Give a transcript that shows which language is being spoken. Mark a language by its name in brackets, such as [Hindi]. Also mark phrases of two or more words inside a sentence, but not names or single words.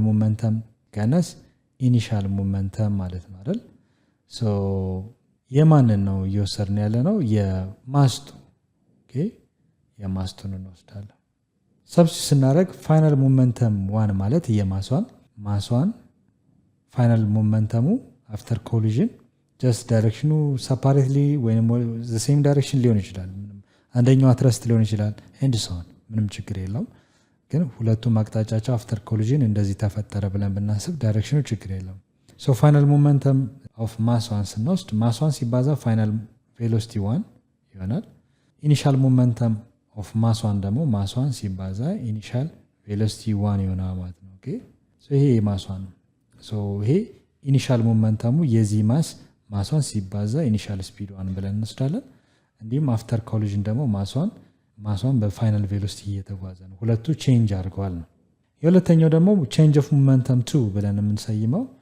[Amharic] ሞመንተም ቀነስ [English] initial momentum [Amharic] ማለት ነው አይደል ሶ የማንን ነው እየወሰድን ያለ ነው የማስቱ ኦኬ የማስቱን እንወስዳለን ሰብስቲት ስናደርግ [English] final momentum 1 [Amharic] ማለት የማሷን ፋይናል ሞመንተሙ [English] after collision just [Amharic] ዳይሬክሽኑ separately ወይንም [English] the same direction [Amharic] ሊሆን ይችላል አንደኛው አትረስት ሊሆን ይችላል [English] and so on [Amharic] ምንም ችግር የለውም ግን ሁለቱም አቅጣጫቸው [English] after collision [Amharic] እንደዚህ ተፈጠረ ብለን ብናስብ ዳይሬክሽኑ ችግር የለውም [English] so final momentum of mass 1 [Amharic] ስንወስድ [English] mass 1 [Amharic] ሲባዛ [English] final velocity 1 [Amharic] ይሆናል initial [English] momentum of mass 1 [Amharic] ደግሞ [English] mass 1 [Amharic] ሲባዛ [English] initial velocity 1 [Amharic] ይሆናል ማለት ነው [English] okay so [Amharic] ይሄ [English] mass 1 [Amharic] ነው [English] so [Amharic] ይሄ ኢኒሻል ሞመንተሙ የዚህ ማስ 1 ሲባዛ [English] initial speed 1 [Amharic] ብለን እንወስዳለን እንዲሁም [English] after collision [Amharic] ደግሞ ማስ 1 በፋይናል ቬሎሲቲ እየተጓዘ ነው ሁለቱ ቼንጅ አድርገዋል ነው የሁለተኛው ደግሞ [English] change of momentum 2 [Amharic] ብለን የምንሰይመው